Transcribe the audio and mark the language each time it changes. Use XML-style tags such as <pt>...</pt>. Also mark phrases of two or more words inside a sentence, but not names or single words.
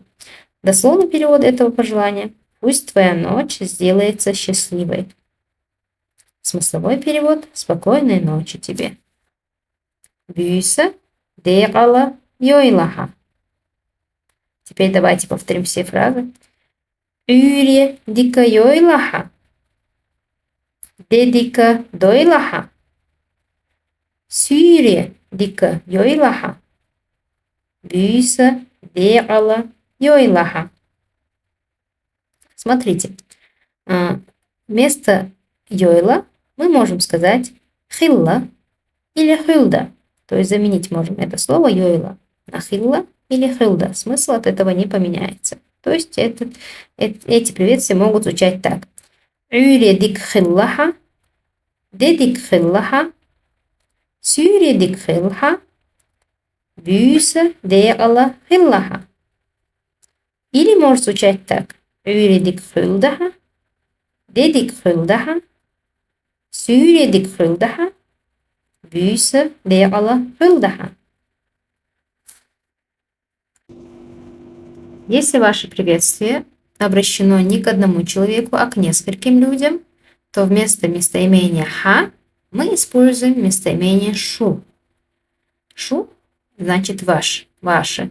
<ru>Дословный перевод этого пожелания. Пусть твоя ночь сделается счастливой. Смысловой перевод. Спокойной ночи тебе.</ru> <ce>Бюйса деяла йойлаха.</ce> <ru>Теперь давайте повторим все фразы.</ru> <ce>Юре дика йойлаха. Дедика дойлаха. Сюре дика йойлаха. Бюйса деяла йойлаха.</ce> <ru>Смотрите, вместо йойла мы можем сказать хилла или хилда. То есть заменить можем это слово йойла на хилла или хилда. Смысл от этого не поменяется. То есть эти приветствия могут звучать так.</ru> <ce>Юредик хиллаха, дедик хиллаха, сюредик хилха, бюйса деяла хиллаха.</ce> <ru>Или может звучать так.</ru> <ce>Юредик хилдаха, дедик хилдаха, сюредик хилдаха, бюйса деяла хилдаха.</ce> <ru>Если ваше приветствие обращено не к одному человеку, а к нескольким людям, то вместо местоимения ха мы используем местоимение шу. Шу значит ваш, ваше.</ru>